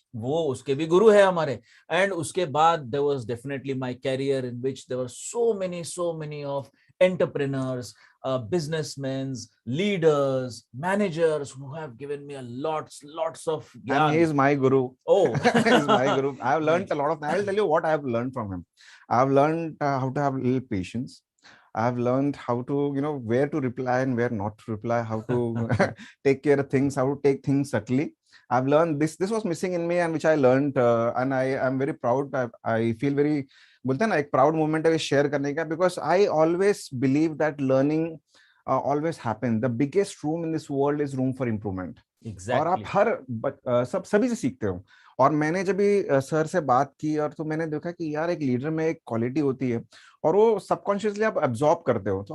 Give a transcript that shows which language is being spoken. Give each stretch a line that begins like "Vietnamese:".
Hindi: वो उसके भी गुरु है हमारे।
English: and उसके बाद there was definitely my career in which there were so many of entrepreneurs, businessmen, leaders, managers who have given me a lots of And he
Hindi: gyan.
English: is my guru. Oh. He's my guru. I have learned Nice. a lot of. I will tell you what I have learned from him. I have learned how to have a little patience. I have learned how to, where to reply and where not to reply, how to take care of things, how to take things subtly. I've learned this. This was missing in me, and which I learned, and I am very proud. I feel very,
Hindi: बोलते हैं ना, एक
English: proud moment
Hindi: है
English: share
Hindi: करने का,
English: Because I always believe that learning always happen. The biggest room in this world is room for improvement.
Hindi: और आप
English: Exactly.
Hindi: सभी से सीखते हो. और मैंने जब भी सर से बात की, और तो मैंने देखा कि यार एक लीडर में एक क्वालिटी होती है, और वो सबकॉन्शियसली आप एब्जॉर्ब करते हो.